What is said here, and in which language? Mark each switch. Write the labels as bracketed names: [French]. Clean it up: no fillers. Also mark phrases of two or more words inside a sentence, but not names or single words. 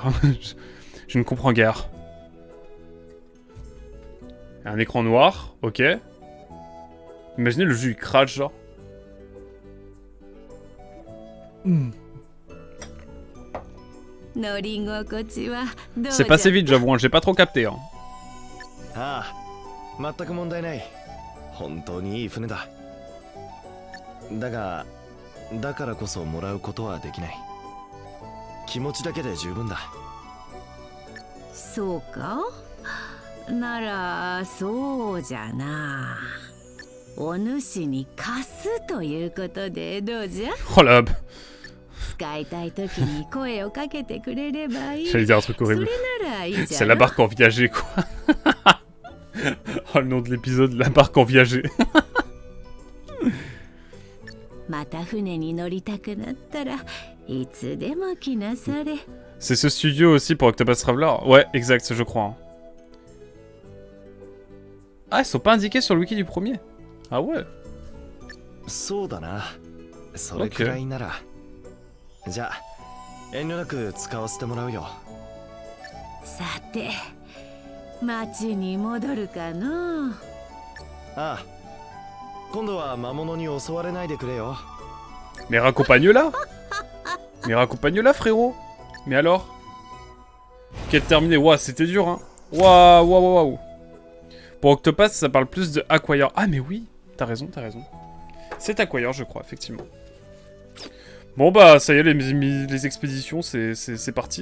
[French] Je ne comprends guère. Un écran noir, ok. Imaginez le jeu, il crache, genre. C'est passé vite, j'avoue, hein, j'ai pas trop capté. Hein. [Japanese] Ah, 全く問題ない。本当にいい船だ。だが、だからこそもらうことはできない。気持ちだけで十分だ。そうか？ならそうじゃな。お主に貸すということでどうじゃ？ [French] Oh là, [Japanese] 使いたい時に声をかけてくれればいい。 [French] j'allais dire un truc horrible. C'est la barque en viager, quoi. Oh, le nom de l'épisode, la barque en viager. [Japanese] また船に乗りたくなったらいつでも来なされ。 [French] C'est ce studio aussi pour Octopus Traveler? Ouais, exact, je crois. Ah, ils sont pas indiqués sur le wiki du premier. Ah ouais. [Japanese] そうだな。それくらいなら。じゃあ、遠慮なく使わせてもらうよ。さて、町に戻るかの。ああ。今度は魔物に襲われないでくれよ。 [French] Mais raccompagne-la. Mais raccompagne-la, frérot. Mais alors? Quête terminée. Ouah, c'était dur, hein. Waouh, waouh, waouh. Pour Octopus, ça parle plus de Acquire. Ah, mais oui. T'as raison, t'as raison. C'est Acquire, je crois, effectivement. Bon, bah, ça y est, les expéditions, c'est parti.